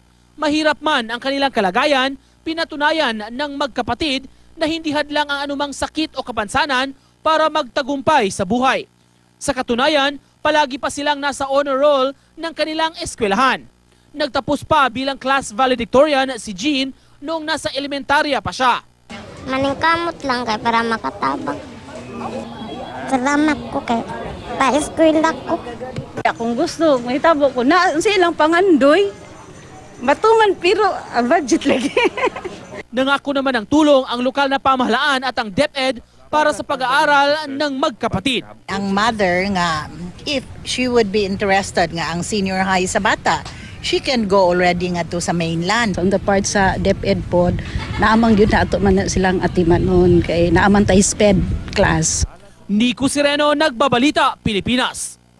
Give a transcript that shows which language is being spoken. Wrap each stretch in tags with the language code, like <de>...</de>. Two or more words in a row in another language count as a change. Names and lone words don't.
<tl>Mahirap man ang kanilang kalagayan, pinatunayan ng magkapatid na hindi hadlang ang anumang sakit o kapansanan para magtagumpay sa buhay. Sa katunayan, palagi pa silang nasa</tl> <en>honor roll</en> <tl>ng kanilang eskwelahan. Nagtapos pa bilang</tl> <en>class valedictorian</en> <tl>si Jean noong nasa elementarya pa siya.</tl> <ceb>Maningkamot lang kay para makatabang. Salamat ko kay pa-eskwela ko. Kung gusto, mahitabo ko na silang pangandoy. Matuman pero budget lagi.</ceb> <tl>Nangako naman ng tulong ang lokal na pamahalaan at ang DepEd para sa pag-aaral ng magkapatid.</tl> <ceb>Ang mother nga,</ceb> <en>if she would be interested</en> <ceb>nga ang senior high sa bata,</ceb> <en>she can go already</en> <ceb>nga to sa</ceb> <en>mainland. On the part</en> <ceb>sa DepEd pod, naamang yun na ato man silang atiman noon kay naaman tayo</ceb> <en>SPED class.</en> <tl>Nico Sereno, Nagbabalita, Pilipinas.</tl>